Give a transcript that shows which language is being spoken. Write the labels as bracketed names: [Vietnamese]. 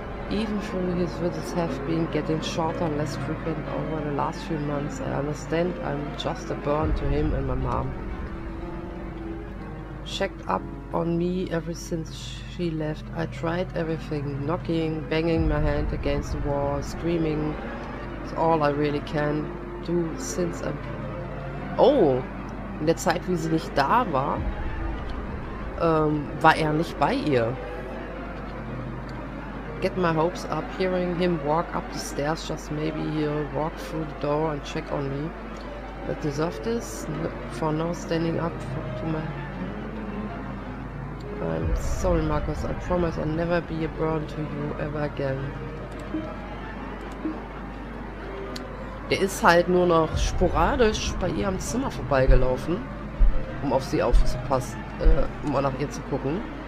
[English] Even though his visits have been getting shorter and less frequent over the last few months, I understand I'm just a burden to him and my mom. Checked up on me ever since she left. I tried everything. Knocking, banging my hand against the wall, screaming. It's all I really can do since I'm... Oh! [German] In der Zeit, wie sie nicht da war, war er nicht bei ihr. [English] Get my hopes up, hearing him walk up the stairs, just maybe he'll walk through the door and check on me. But deserve this? For now, standing up to my... I'm sorry, Marcus. I promise I'll never be a burden to you ever again. [German] Der ist halt nur noch sporadisch bei ihr am Zimmer vorbeigelaufen, um auf sie aufzupassen, um mal nach ihr zu gucken.